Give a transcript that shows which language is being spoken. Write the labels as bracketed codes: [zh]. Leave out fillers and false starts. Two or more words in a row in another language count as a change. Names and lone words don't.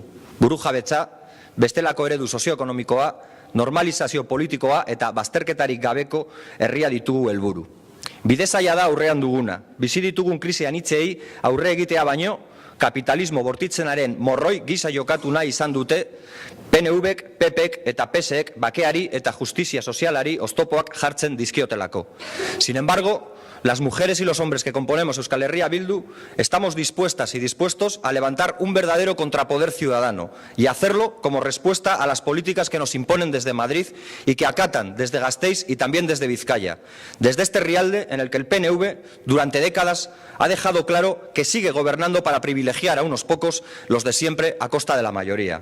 [eu] Burujabetza, bestelako eredu sozioekonomikoa, normalizazio politikoa eta bazterketarik gabeko herria ditugu helburu. Bidezaila da aurrean duguna. Bizi ditugun krisi anitzei aurre egitea baino, kapitalismo bortitzenaren morroi gisa jokatu nahi izan dute PNVek, PPek eta PSek bakeari eta justizia sozialari oztopoak jartzen dizkiotelako. [es] Sin embargo, las mujeres y los hombres que componemos Euskal Herria Bildu estamos dispuestas y dispuestos a levantar un verdadero contrapoder ciudadano y hacerlo como respuesta a las políticas que nos imponen desde Madrid y que acatan desde Gasteiz y también desde Vizcaya. Desde este Rialde en el que el PNV durante décadas ha dejado claro que sigue gobernando para privilegiar a unos pocos, los de siempre, a costa de la mayoría.